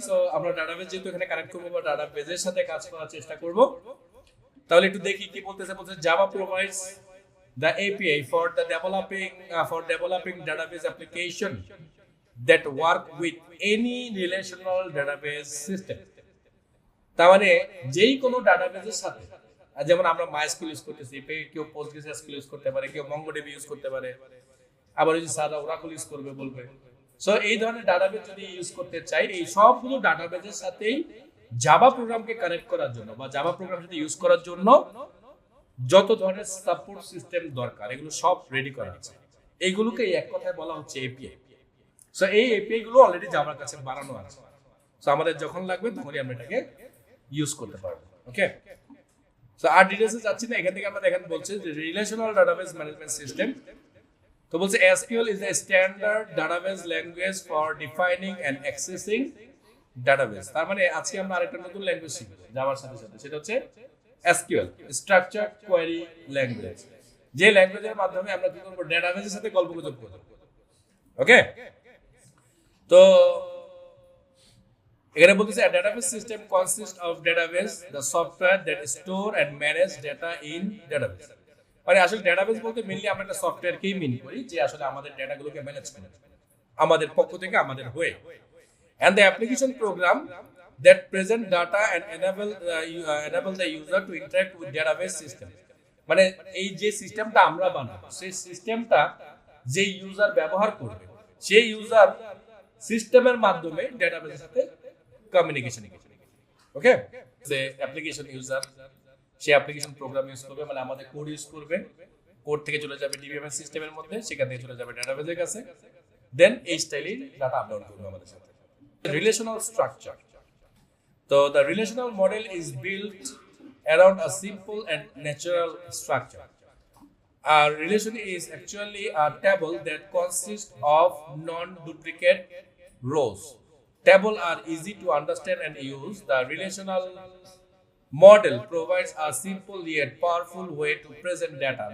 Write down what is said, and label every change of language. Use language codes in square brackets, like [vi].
[bn] So আমরা database যেহেতু এখানে কানেক্ট করব বা ডাটাবেসের সাথে কাজ করার চেষ্টা করব, তাহলে একটু দেখি কি বলতেছে। বলতেছে [en] Java provides the API for developing database application that work with any relational database system। [bn] তার মানে যেই কোনো ডাটাবেসের সাথে, যেমন আমরা MySQL ইউজ করতেছি, কেউ PostgreSQL ইউজ করতে পারে, কেউ MongoDB ইউজ করতে পারে, আবার যদি সাদা Oracle ইউজ করবে বলবে। সো এই ধরনের ডাটাবেস যদি ইউজ করতে চাই, এই সবগুলো ডাটাবেসের সাথেই জাভা প্রোগ্রামকে কানেক্ট করার জন্য বা জাভা প্রোগ্রাম সাথে ইউজ করার জন্য যত ধরনের সাপোর্ট সিস্টেম দরকার এগুলো সব রেডি করা আছে। এইগুলোকে এক কথায় বলা হচ্ছে এপিআই। সো এই এপিআই গুলো অলরেডি জাভার কাছে বানানো আছে। সো আমাদের যখন লাগবে তখনই আমরা এটাকে ইউজ করতে পারবো। ওকে, সো আর ডিটেইলসে যাচ্ছি না। এখান থেকে আমরা দেখেন বলছে যে রিলেশনাল ডাটাবেস ম্যানেজমেন্ট সিস্টেম। [en] তো বলছে SQL is a standard database language for defining and accessing database. [bn] তার মানে আজকে আমরা আরেকটা নতুন ল্যাঙ্গুয়েজ শিখব জাভার সাথে সাথে, সেটা হচ্ছে এসকিউএল, স্ট্রাকচারড কোয়েরি ল্যাঙ্গুয়েজ। যে ল্যাঙ্গুয়েজের মাধ্যমে আমরা কি করব, ডাটাবেসের সাথে গল্পগুজব করব। [en] okay, [bn] তো এখানে বলতেছে [en] a database system consists of database, the software that store and manage data in database। [bn] মানে আসলে ডাটাবেস বলতে মেইনলি আমরা একটা সফটওয়্যারকেই মিন করি যে আসলে আমাদের ডেটাগুলোকে ম্যানেজ করে আমাদের পক্ষ থেকে আমাদের হয়ে। [en] and the application program that present data and enable the user to interact with database system। [bn] মানে এই যে সিস্টেমটা আমরা বানাবো সেই সিস্টেমটা যে ইউজার ব্যবহার করবে সেই ইউজার সিস্টেমের মাধ্যমে ডেটাবেসের সাথে কমিউনিকেশন করবে। ওকে, যে অ্যাপ্লিকেশন ইউজার সে অ্যাপ্লিকেশন প্রোগ্রাম ইউজ করবে, মানে আমাদের কোড ইউজ করবে, কোড থেকে চলে যাবে ডিবিএমএস সিস্টেমের মধ্যে, সেখান থেকে চলে যাবে ডেটাবেসের কাছে, দেন এই স্টাইলেই ডাটা আপলোড করবে আমাদের সাথে। [en] Relational structure. তো the relational model is built around a simple and natural structure. A relation is actually a table that consists of non-duplicate rows. Tables are easy to understand and use. The relational model provides a simple yet powerful way to present data.